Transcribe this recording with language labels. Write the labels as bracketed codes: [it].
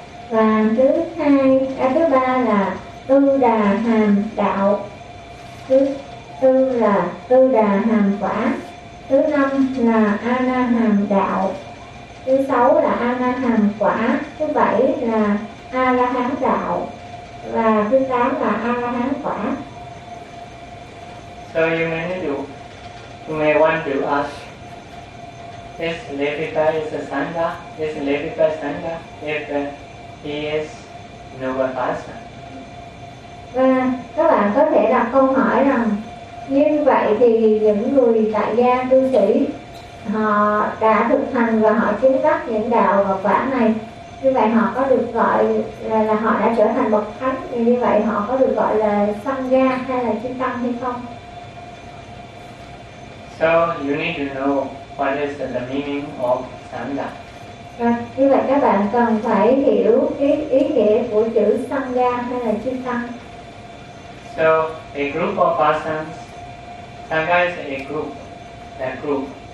[vi] Và thứ ba là Tu Đà Hàm Đạo, thứ tư là Tu Đà Hàm Quả, thứ năm là Ana Hàm Đạo, thứ sáu là Ana Hàm Quả, thứ bảy là A La Hán Đạo và thứ tám là A La Hán Quả. [en] So you may want to ask, is Lepipa is a Sangha? Is Lepipa Sangha if he is noble person? [vi] Và các bạn có thể đặt câu hỏi rằng như vậy thì những người tại gia cư sĩ họ đã thực hành và họ chứng đắc những đạo và quả này, như vậy họ có được gọi là họ đã trở thành bậc thánh, như vậy họ có được gọi là Sangha hay là chư tăng hay không? [en] So you need to know what is the meaning of Sangha. [vi] Như vậy các bạn cần phải hiểu cái ý nghĩa của chữ Sangha hay là chư tăng. [en] So a group of persons, Sangha is a group, that group.